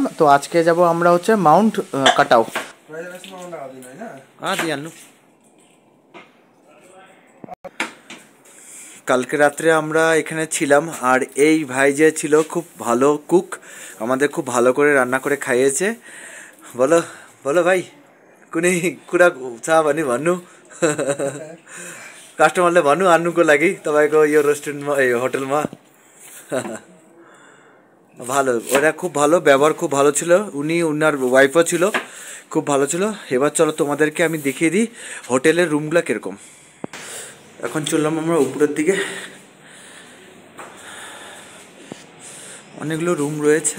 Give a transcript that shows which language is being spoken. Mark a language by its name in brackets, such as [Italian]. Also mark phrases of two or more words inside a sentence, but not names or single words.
[Bangla] তো আজকে যাব আমরা হচ্ছে মাউন্ট কাটাও। কালকে রাত্রে আমরা এখানে ছিলাম, আর এই ভাই যে ছিল খুব ভালো কুক, আমাদের খুব ভালো করে रान्ना করে खाइएছে। [Nepali] बोलो बोलो भाइ, कुनै कुरा छ भने भन्नु, कस्टमरले भन्नु आन्नुको लागि तपाईको यो रेस्टुरेन्टमा होटेलमा। [Bangla] ভালো, ওরা খুব ভালো, ব্যবহার খুব ভালো ছিল, উনি ওনার ওয়াইফও ছিল, খুব ভালো ছিল। এবার চলো তোমাদেরকে আমি দেখিয়ে দিই হোটেলের রুমগুলো কীরকম। এখন চললাম আমরা উপরের দিকে, অনেকগুলো রুম রয়েছে।